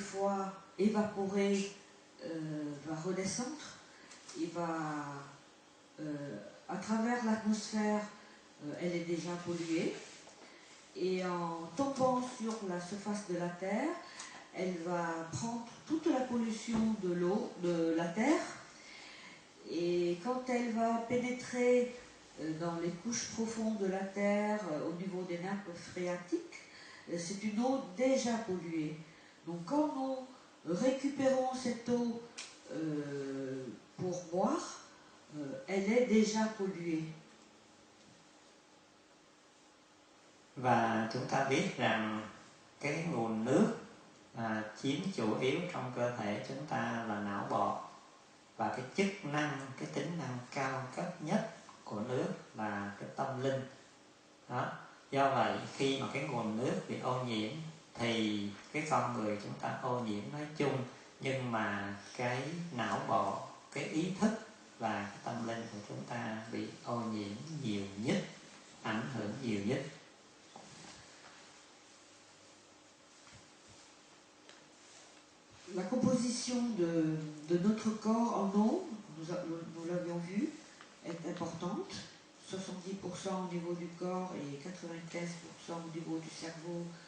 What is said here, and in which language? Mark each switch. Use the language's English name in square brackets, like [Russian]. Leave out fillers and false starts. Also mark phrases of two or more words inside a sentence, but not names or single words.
[French] fois évaporée, va redescendre et va, à travers l'atmosphère, elle est déjà polluée, et en tombant sur la surface de la Terre, elle va prendre toute la pollution de l'eau, de la Terre, et quand elle va pénétrer dans les couches profondes de la Terre, au niveau des nappes phréatiques, c'est une eau déjà polluée. Donc quand nous récupérons cette eau pour boire, elle est déjà polluée. [Vietnamese] Và chúng ta biết rằng cái nguồn nước chiếm chủ yếu trong cơ thể chúng ta là não bộ, và cái chức năng, cái tính năng cao cấp nhất của nước là cái tâm linh. Đó. Do vậy khi mà cái nguồn nước bị ô nhiễm thì cái con người chúng ta ô nhiễm nói chung, nhưng mà cái não bộ, cái ý thức và cái tâm linh của chúng ta bị ô nhiễm nhiều nhất, ảnh hưởng nhiều nhất. [French] La composition de notre corps en eau, nous l'avions vu, est importante. 70% au niveau du corps et 95% au niveau du cerveau.